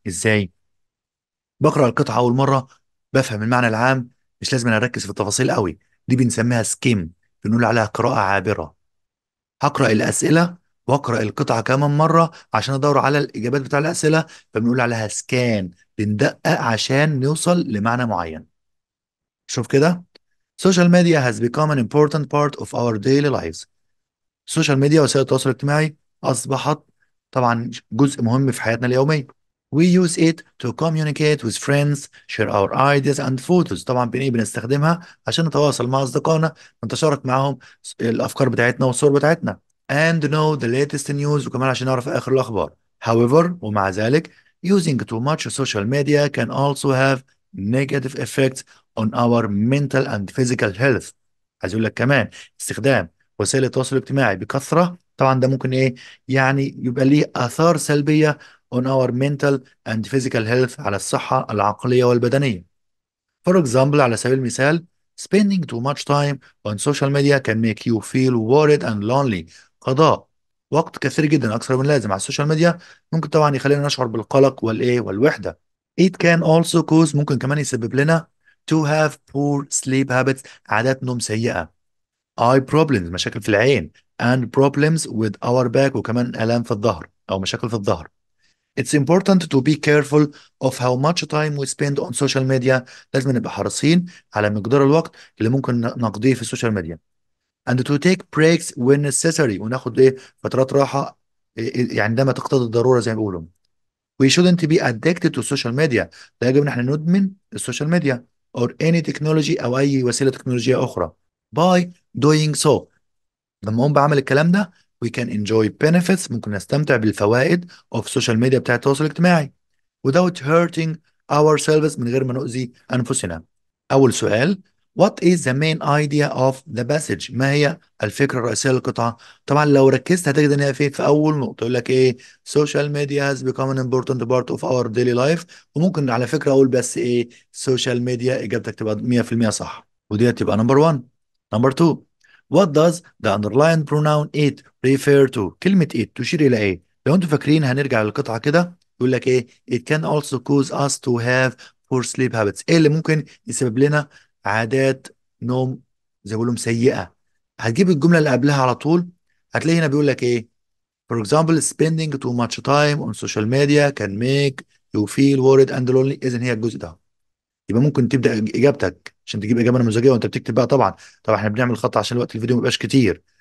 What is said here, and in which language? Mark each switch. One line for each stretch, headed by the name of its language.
Arabic: ازاي؟ بقرأ القطعة أول مرة بفهم المعنى العام، مش لازم أنا أركز في التفاصيل قوي، دي بنسميها سكيم، بنقول عليها قراءة عابرة. هقرأ الأسئلة وأقرأ القطعة كمان مرة عشان أدور على الإجابات بتاع الأسئلة، فبنقول عليها سكان، بندقق عشان نوصل لمعنى معين. شوف كده
English: social media has become an important part of our daily lives.
Arabic: السوشيال ميديا وسائل التواصل الاجتماعي أصبحت طبعا جزء مهم في حياتنا اليومية.
English: We use it to communicate with friends, share our ideas and photos.
Arabic: طبعا بنستخدمها عشان نتواصل مع أصدقائنا، نتشارك معهم الأفكار بتاعتنا والصور بتاعتنا.
English: And know the latest news
Arabic: وكمان عشان نعرف آخر الأخبار.
English: However
Arabic: ومع ذلك
English: using too much social media can also have negative effects on our mental and physical health.
Arabic: عايز أقول لك كمان استخدام وسائل التواصل الاجتماعي بكثرة طبعا ده ممكن إيه يعني يبقى ليه آثار سلبية
English: on our mental and physical health
Arabic: على الصحة العقلية والبدنية.
English: For example
Arabic: على سبيل المثال
English: spending too much time on social media can make you feel worried and lonely.
Arabic: قضاء وقت كثير جدا أكثر من اللازم على السوشيال ميديا ممكن طبعا يخلينا نشعر بالقلق والإيه والوحدة.
English: It can also cause
Arabic: ممكن كمان يسبب لنا
English: to have poor sleep habits
Arabic: عادات نوم سيئة.
English: eye problems
Arabic: مشاكل في العين
English: and problems with our back
Arabic: وكمان آلام في الظهر أو مشاكل في الظهر.
English: It's important to be careful of how much time we spend on social media.
Arabic: لازم نبقى حريصين على مقدار الوقت اللي ممكن نقضيه في السوشيال ميديا.
English: And to take breaks when necessary
Arabic: وناخد ايه فترات راحة يعني عندما تقتضي الضرورة زي ما بيقولوا.
English: We shouldn't be addicted to social media.
Arabic: لا يجب ان احنا ندمن السوشيال ميديا
English: or any technology
Arabic: او اي وسيلة تكنولوجية اخرى
English: by doing so.
Arabic: لما اقوم بعمل الكلام ده
English: we can enjoy benefits،
Arabic: ممكن نستمتع بالفوائد
English: of social media
Arabic: بتاعت التواصل الاجتماعي
English: without hurting ourselves،
Arabic: من غير ما نؤذي انفسنا. اول سؤال:
English: what is the main idea of the passage؟
Arabic: ما هي الفكرة الرئيسية للقطعة؟ طبعا لو ركزت هتجد ان هي في اول نقطة يقول لك ايه:
English: social media has become an important part of our daily life.
Arabic: وممكن على فكرة اقول بس ايه: social media، اجابتك تبقى 100% صح، ودي تبقى نمبر 1.
English: Number 2: what does the underlined pronoun it refer to؟
Arabic: كلمة it تشير الى ايه؟ لو انتوا فاكرين هنرجع للقطعة كده، يقول لك ايه:
English: it can also cause us to have poor sleep habits.
Arabic: ايه اللي ممكن يسبب لنا عادات نوم زي ما بيقولوا سيئة؟ هتجيب الجملة اللي قبلها على طول، هتلاقي هنا بيقول لك ايه:
English: for example spending too much time on social media can make you feel worried and lonely.
Arabic: اذا هي الجزء ده. يبقى ممكن تبدا اجابتك عشان تجيب اجابه نموذجيه وانت بتكتب بقى. طبعا احنا بنعمل خطأ عشان وقت الفيديو ما يبقاش كتير.